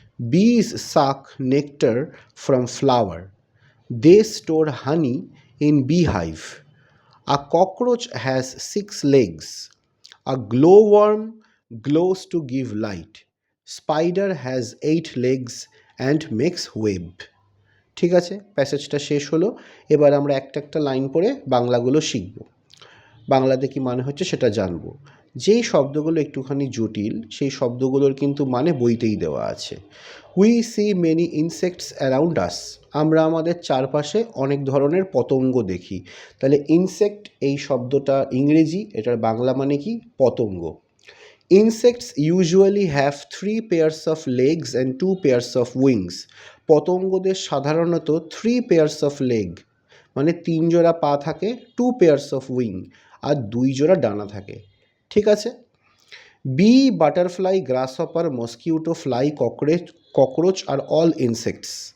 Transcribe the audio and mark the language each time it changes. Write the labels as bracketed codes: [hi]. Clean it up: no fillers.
[en] Bees suck nectar from flower. They store honey in beehive. A cockroach has 6 legs. A glowworm glows to give light. Spider has 8 legs and makes web. [bn] ঠিক আছে, প্যাসেজটা শেষ হলো। এবার আমরা একটা একটা line পড়ে বাংলাগুলো শিখব, বাংলাতে কি মানে হচ্ছে সেটা জানবো। যেই শব্দগুলো একটুখানি জটিল সেই শব্দগুলোর কিন্তু মানে বইতেই দেওয়া আছে। [en] we see many insects around us, [bn] আমরা আমাদের চারপাশে অনেক ধরনের পতঙ্গ দেখি। তাহলে ইনসেক্ট এই শব্দটা ইংরেজি, এটার বাংলা মানে কি? পতঙ্গ। [en] Insects usually have 3 pairs of legs and 2 pairs of wings. [bn] পতঙ্গদের সাধারণত [en] 3 pairs of leg [bn] মানে 3 জোড়া পা থাকে, [en] 2 pairs of wing [bn] আর 2 জোড়া ডানা থাকে। ঠিক আছে। [en] Bee, butterfly, grasshopper, mosquito, fly, cockroach আর all insects.